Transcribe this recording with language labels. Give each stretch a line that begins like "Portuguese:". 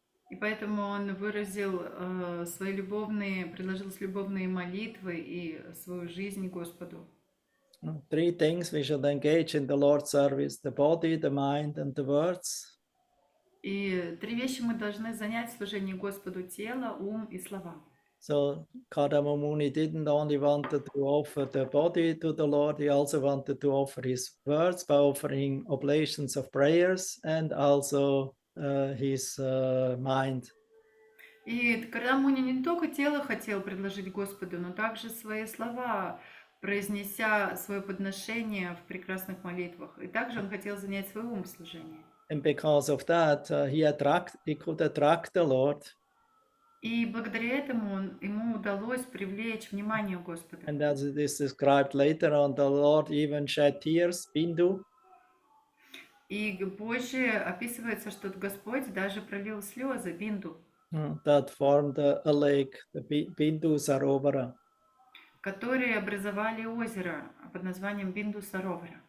Russian: И поэтому он выразил предложил любовные молитвы и свою жизнь Господу.
English: 3 things we should engage in the Lord's service: the body, the mind, and the words.
Russian: И 3 вещи мы должны занять в служении Господу: тело, ум и слова.
English: So Kardama Muni didn't only want to offer the body to the Lord, he also wanted to offer his words by offering oblations of prayers and also his mind.
Russian: И Кардама Муни не только тело хотел предложить Господу, но также свои слова, произнеся свое подношение в прекрасных молитвах. И также он хотел занять свой ум в служении.
English: And because of that, he could attract the Lord.
Russian: И благодаря этому ему удалось привлечь внимание Господа.
English: And as it is described later on, the Lord even shed tears, Bindu.
Russian: И позже описывается, что Господь даже пролил слезы, Бинду,
English: That formed a lake, the Bindu Sarovara.
Russian: которые образовали озеро под названием Бинду Саровара.